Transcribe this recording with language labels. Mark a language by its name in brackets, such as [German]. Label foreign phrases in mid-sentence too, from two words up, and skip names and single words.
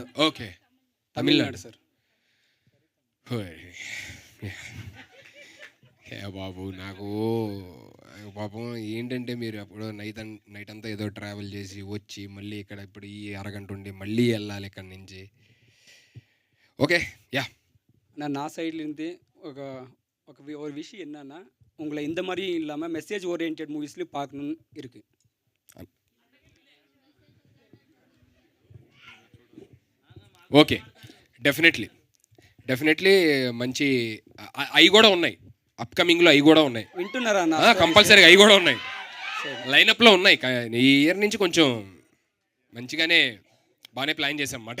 [Telugu] ఓకే, తమిళనాడు సార్. బాబు నాకు పాపం ఏంటంటే మీరు అప్పుడు నైట్ అంతా ఏదో ట్రావెల్ చేసి వచ్చి మళ్ళీ ఇక్కడ ఇప్పుడు ఈ అరగంట ఉండి మళ్ళీ వెళ్ళాలి ఇక్కడ నుంచి. [Tamil] ஓகே யா நான் சைட்லேருந்து ஒரு விஷயம் என்னன்னா உங்களை இந்த மாதிரியும் இல்லாமல் [English] message oriented [Tamil] மூவிஸ்லையும் பார்க்கணுன்னு இருக்குது. [English] okay definitely [Telugu] మంచి అవి కూడా ఉన్నాయి, అప్కమింగ్లో అవి కూడా ఉన్నాయి, వింటున్నారా? కంపల్సరీగా అవి కూడా ఉన్నాయి, లైనప్లో ఉన్నాయి. ఈ ఇయర్ నుంచి కొంచెం మంచిగానే బాగానే ప్లాన్ చేసాం అన్నమాట.